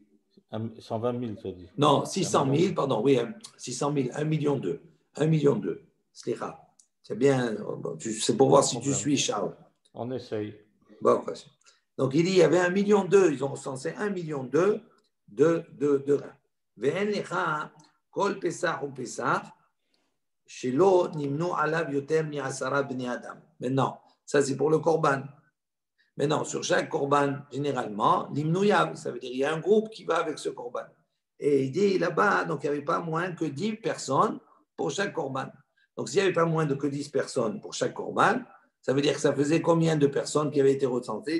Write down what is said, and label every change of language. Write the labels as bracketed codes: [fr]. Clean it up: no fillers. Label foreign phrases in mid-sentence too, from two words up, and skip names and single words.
[fr] 120 000, tu as dit. Non, 600 000, pardon, oui, 600 000, 1,2 million. 1,2 million. C'est bien, c'est pour voir si tu suis, Charles. On essaye. Bon, donc, il dit, il y avait 1,2 million, ils ont recensé 1,2 million de reins. [he] ואין לך כל פסח ופסח שלא נמנו עליו יותר מעשרה בני אדם. [fr] Maintenant, ça c'est pour le korban. Maintenant, sur chaque korban, généralement, l'imnouyav, ça veut dire qu'il y a un groupe qui va avec ce korban. Et il dit là-bas, donc il n'y avait pas moins que 10 personnes pour chaque korban. Donc, s'il n'y avait pas moins que 10 personnes pour chaque korban, ça veut dire que ça faisait combien de personnes qui avaient été recensées?